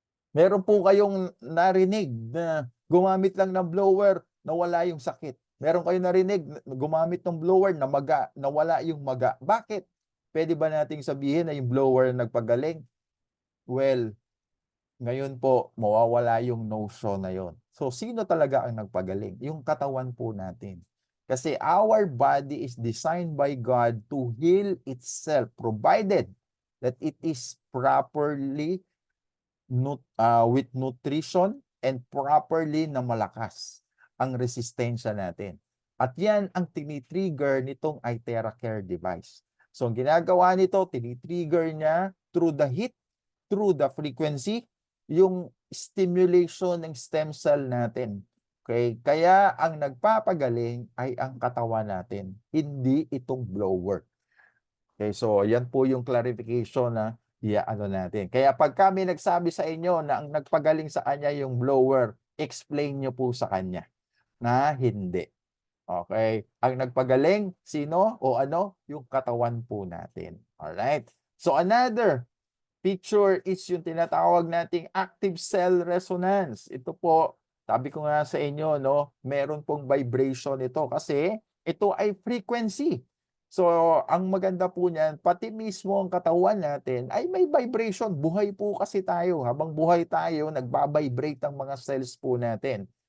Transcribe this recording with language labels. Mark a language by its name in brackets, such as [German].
[Filipino] Meron po kayong narinig na gumamit lang ng blower, nawala yung sakit. Meron kayong narinig na gumamit ng blower, nawala yung maga. Bakit? Puwede ba nating sabihin na yung blower nagpagaling? Well, ngayon po, mawawala yung notion na yon. So, sino talaga ang nagpagaling? Yung katawan po natin. Kasi [English] our body is designed by God to heal itself, provided that it is properly with nutrition and properly [Filipino] na malakas ang resistensya natin. At yan ang tinitrigger nitong iTera Care device. So, ang ginagawa nito, tinitrigger niya through the heat, through the frequency, yung stimulation ng stem cell natin. Okay? Kaya ang nagpapagaling ay ang katawan natin, hindi itong blower. Okay, so yan po yung clarification na ano natin. Kaya pag kami nagsabi sa inyo na ang nagpagaling sa kanya yung blower, explain nyo po sa kanya na hindi. Okay? Ang nagpagaling, sino o ano? Yung katawan po natin. Alright? So another picture is yung tinatawag nating active cell resonance. Ito po, sabi ko nga sa inyo, no, meron pong vibration ito kasi ito ay frequency. So, ang maganda po niyan, pati mismo ang katawan natin ay may vibration. Buhay po kasi tayo. Habang buhay tayo, nagba-vibrate ang mga cells po natin.